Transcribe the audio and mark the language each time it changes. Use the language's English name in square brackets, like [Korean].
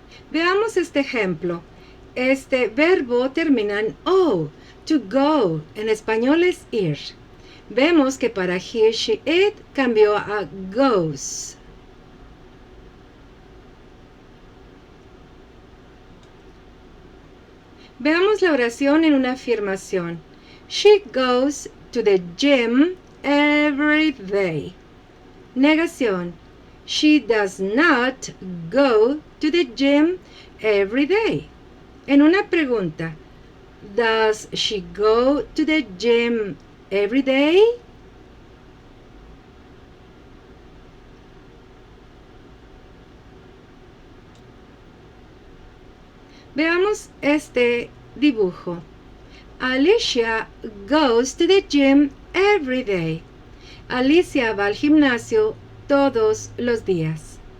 [Spanish] Veamos este ejemplo. Este verbo termina en o, to go, en español es ir. Vemos que para he, she, it cambió a goes. Veamos la oración en una afirmación. [English] She goes to the gym every day. [Spanish] Negación. [English] She does not go to the gym every day. [Spanish] En una pregunta. [English] Does she go to the gym every day? [Spanish] Veamos este dibujo. [English] Alicia goes to the gym every day. [Spanish] Alicia va al gimnasio todos los días.